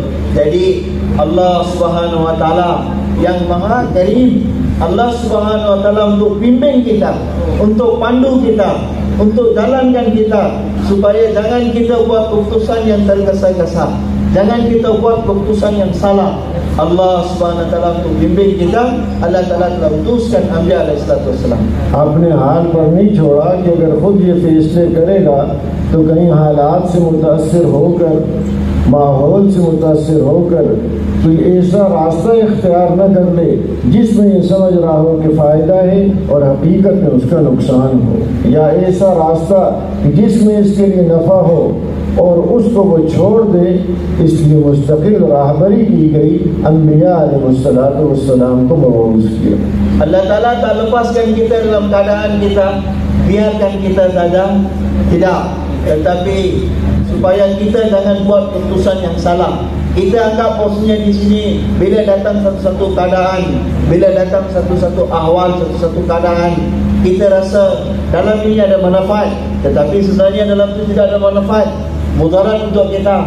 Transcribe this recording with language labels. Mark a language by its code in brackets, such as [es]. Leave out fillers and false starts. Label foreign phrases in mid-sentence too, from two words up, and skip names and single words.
[ms] Jadi [ar] Allah Subhanahu Wa Ta'ala [ms] yang Maha Karim, [ar] Allah Subhanahu Wa Ta'ala [ms] untuk bimbing kita, untuk pandu kita, untuk jalankan kita, supaya jangan kita buat keputusan yang tergesa-gesa, jangan kita buat keputusan yang salah. [ar] Allah Subhanahu Wa Ta'ala [ms] untuk bimbing kita, Allah Ta'ala telah utuskan [ar] Anbiya alaihissalam. [ur] اپنے حال پر نہیں چھوڑا کہ اگر خود یہ فیصلے کرے گا تو کہیں حالات سے متاثر ہو کر، ماحول سے متاثر ہو کر کوئی ایسا راستہ اختیار نہ کر لے جس میں یہ سمجھ رہا ہو کہ فائدہ ہے اور حقیقت میں اس کا نقصان ہو، یا ایسا راستہ جس میں اس کے لیے نفع ہو اور اس کو وہ چھوڑ دے. اس لیے مستقل رہبری کی گئی، انبیاء علیہ السلام کو مبعوث کیا. [ms] Allah Ta'ala tak lepaskan kita dalam keadaan kita biarkan kita saja, tidak, tetapi supaya kita jangan buat keputusan yang salah. Kita anggap posisinya di sini, bila datang satu-satu keadaan, bila datang satu-satu ahwal, satu-satu keadaan, kita rasa dalam ini ada manfaat, tetapi sebenarnya dalam itu tidak ada manfaat, mudarat untuk kita.